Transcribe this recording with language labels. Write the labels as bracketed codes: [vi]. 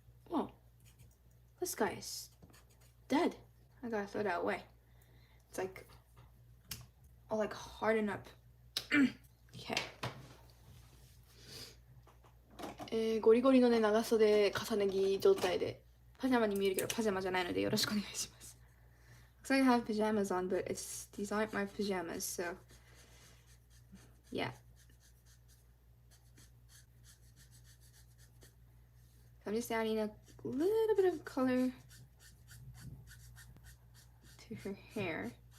[en] Oh, this guy is dead. I gotta throw that away. It's like all like harden up. Okay. [ja] ゴリゴリのね、長袖重ね着状態でパジャマに見えるけどパジャマじゃないのでよろしくお願いします。 [en] Looks like I have pajamas on, but these aren't my pajamas, so yeah. So I'm just adding a little bit of color to her hair.